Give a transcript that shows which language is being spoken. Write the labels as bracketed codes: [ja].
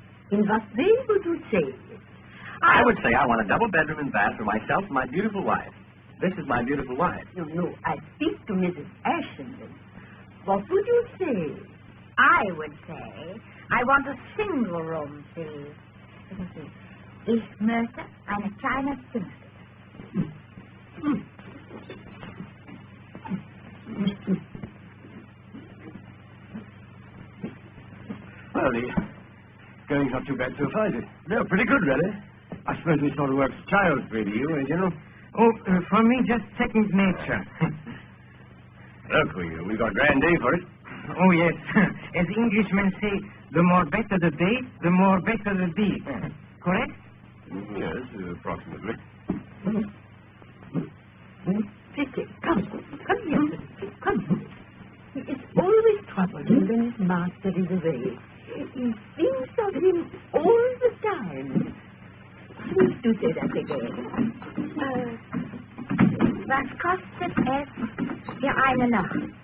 [en] In what way would you say it? I would say I want a double bedroom and bath for myself and my beautiful wife. This is my beautiful wife. No, I speak to Mrs. Ashenden. What would you say? I would say, I want a single room, please. Let me see. [de] Ich möchte eine kleine Zimmer. [en] Well, the going's not too bad so far, is it? No, pretty good, really. I suppose this sort of work's child's play to you, eh, General? Oh, for me, just second nature. Look, we got a grand day for it. Oh, yes. As Englishmen say, the more better the day, the more better the deed. Correct? Yes, approximately. Pretty, come here. Come. He is always troubled when his master is away. He thinks of him all the time. Please do say that again. [de] Was kostet es für eine Nacht?